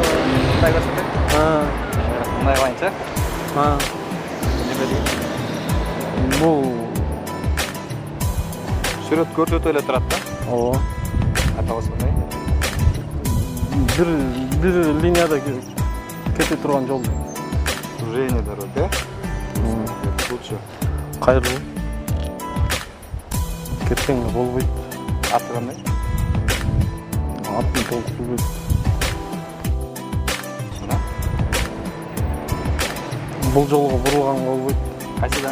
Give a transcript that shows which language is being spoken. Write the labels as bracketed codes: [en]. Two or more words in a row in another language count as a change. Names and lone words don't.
[ky] Мындай көрсөтөт. Мындай кылайынчы. Бул Сүрөт көрсөтүп эле турат да. ооба. Атабыз кандай? Бир линияда кете турган жол. [ru] Сужение дороги, лучше. [ky] Кайрылуу. Кеткен болбойт. Аты кандай? Атын толук билбейм. Мына. Бул жолго бурулганга болбойт. Кайсыдан?